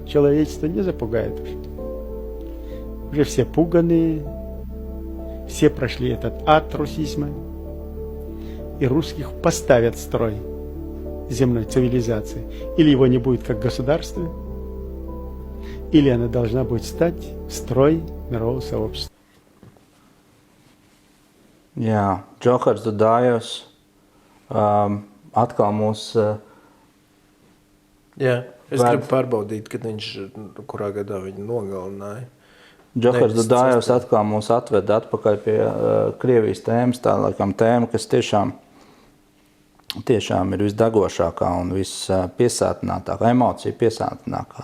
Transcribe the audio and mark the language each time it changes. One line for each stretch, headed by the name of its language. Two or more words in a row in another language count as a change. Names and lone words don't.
Russian: Человечество не запугает уже. Уже все пуганые, все прошли этот ад русизма, и русских поставят в строй земной цивилизации. Или его не будет как государства, или она должна будет стать в строй мирового сообщества.
Latvian: Jā, Džokars Dudājevs atkal mūs... Jā, es gribu pārbaudīt, kad viņš, kurā gadā viņu nogalināja. Džokars Dudājevs atkal mūs atveda atpakaļ pie Krievijas tēmas, tā laikam tēma, kas tiešām ir visdegošākā un vispiesātinātākā, emocija piesātinākā.